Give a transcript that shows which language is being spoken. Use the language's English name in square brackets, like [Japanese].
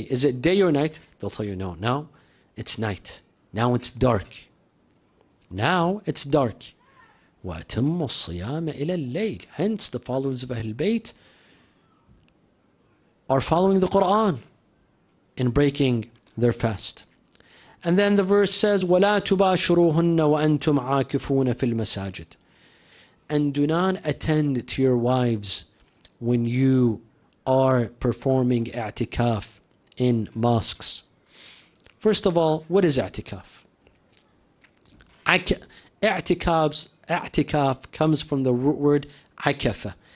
[English] Is it day or night? They'll tell you no. Now it's night. Now it's dark. Now it's dark. [Arabic] وَأَتِمُّ الصِّيَامَ إِلَى اللَّيْلِ. [English] Hence the followers of Ahlul Bayt are following the Quran in breaking their fast. And then the verse says, [Arabic] وَلَا تُبَاشِرُوهُنَّ وَأَنْتُمْ عَاكِفُونَ فِي الْمَسَاجِدِ. [English] And do not attend to your wives when you are performing i'tikaf in mosques. First of all, what is i'tikaf? I'tikaf comes from the root word akafa.